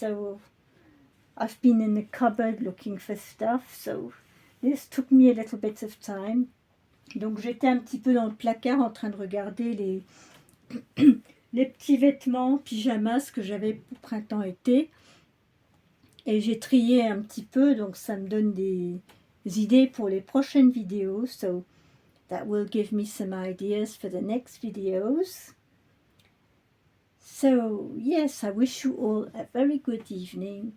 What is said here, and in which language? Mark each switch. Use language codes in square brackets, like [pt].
[en] So I've been in the cupboard looking for stuff. So this took me a little bit of time. [fr] Donc j'étais un petit peu dans le placard en train de regarder les petits vêtements, pyjamas que j'avais pour printemps-été. Et j'ai trié un petit peu, donc ça me donne des idées pour les prochaines vidéos. [en] So that will give me some ideas for the next videos. So yes, I wish you all a very good evening.